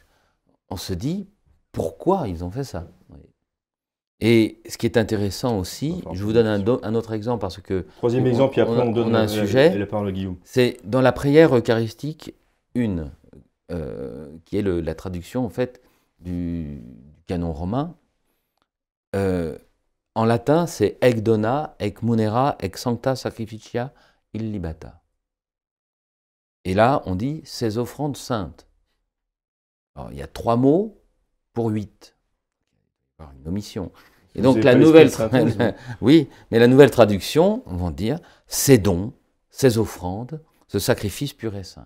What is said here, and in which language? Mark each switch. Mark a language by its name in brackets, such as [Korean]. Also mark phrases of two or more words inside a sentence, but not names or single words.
[French] On se dit, pourquoi ils ont fait ça? Et ce qui est intéressant aussi, je vous donne un autre exemple parce que... Troisième exemple, puis après on donne un sujet, la parole à Guillaume. C'est dans la prière eucharistique 1, qui est la traduction en fait du canon romain. En latin, c'est [Latin] ec dona, ec munera, ec sancta sacrificia illibata. [French] Et là, on dit ces offrandes saintes. Alors, il y a 3 mots pour 8. Une omission. Et donc la nouvelle, oui, mais la nouvelle traduction, on va dire ces dons, ces offrandes, ce sacrifice pur et saint.